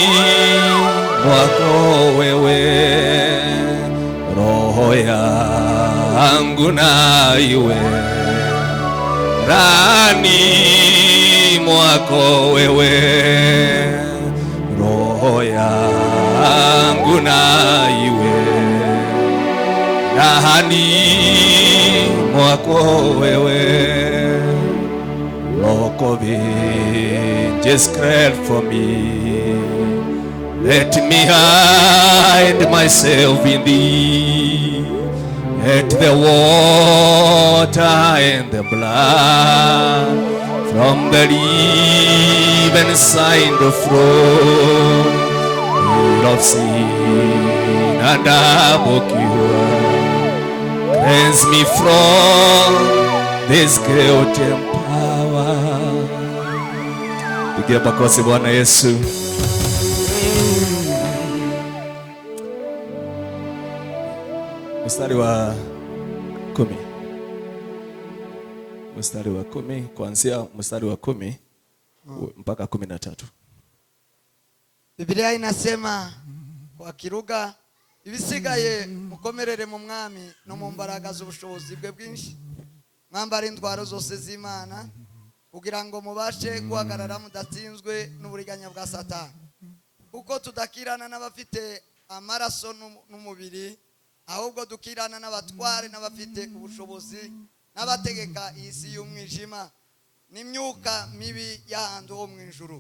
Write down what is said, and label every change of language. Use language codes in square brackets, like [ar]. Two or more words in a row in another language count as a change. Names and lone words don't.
[sw] mwako wewe, roho yangu na iwe ndani mwa mwako wewe, roho yangu na iwe ndani mwako wewe. [en] Rock of Ages, create for me. Let me hide myself in thee. Let the water and the blood from the riven side flow, full of sin and double cure. Cleanse me from this guilt and power. [sw] Pigia makofi Bwana Yesu. Mstari wa 10. Mstari wa 10 kuanzia mstari wa 10 mpaka 13. Biblia inasema kwa Kiruga, [rw] ibisigaye mukomerere mu mwami no mu mbaraga z'ubushobozi bwe bwinshi, mwambara intwaro zose z'Imana kugira ngo mubashe guhagarara mudatsinzwe n'uburiganya bwa Satani, kuko tudakirana n'abafite amaraso n'umubiri, ahubwo dukirana n'abatware n'abafite ubushobozi n'abategeka isi y'umwijima n'imyuka mibi y'ahantu ho mu ijuru.